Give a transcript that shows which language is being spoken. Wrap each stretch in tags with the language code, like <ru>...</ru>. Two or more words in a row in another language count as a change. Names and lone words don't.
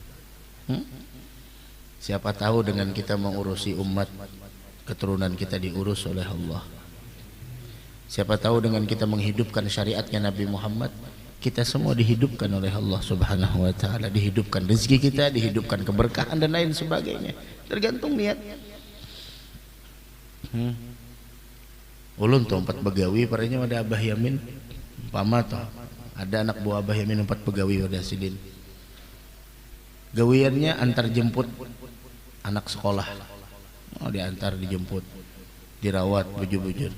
<id>Siapa tahu dengan kita mengurusi umat, keturunan kita diurus oleh Allah. Siapa tahu dengan kita menghidupkan syariatnya Nabi Muhammad, kita semua dihidupkan oleh Allah</id> <ar>سبحانه وتعالى,</ar> <id>dihidupkan rezeki kita, dihidupkan keberkahan dan lain sebagainya. Tergantung niat.</id> <bjn>Ulun tuh 4 begawi parenya ada Abah Yamin. Umpama tuh ada anak buah Abah Yamin 4 begawi ada sidin. Gawiannya antar jemput anak sekolah.</bjn> <id>Oh, diantar dijemput, dirawat bujur-bujur.</id>